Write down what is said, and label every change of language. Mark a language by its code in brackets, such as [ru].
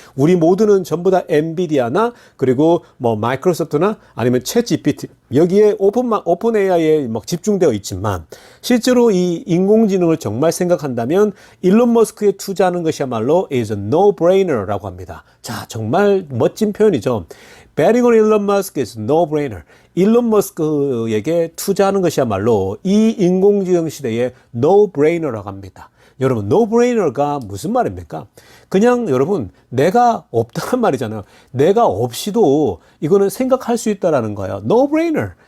[ko] 우리 모두는 전부 다 엔비디아나 그리고 뭐 마이크로소프트나 아니면 챗 GPT 여기에 오픈 AI에 막 집중되어 있지만 실제로 이 인공지능을 정말 생각한다면 일론 머스크에 투자하는 것이야말로 [en] is a no-brainer [ko] 라고 합니다. 자, 정말 멋진 표현이죠. [en] betting on Elon Musk is no-brainer. [ko] 일론 머스크에게 투자하는 것이야말로 이 인공지능 시대의 no-brainer라고 합니다. 여러분, no-brainer가 무슨 말입니까? 그냥 여러분, 내가 없다는 말이잖아요. 내가 없이도 이거는 생각할 수 있다라는 거예요. [en] no-brainer.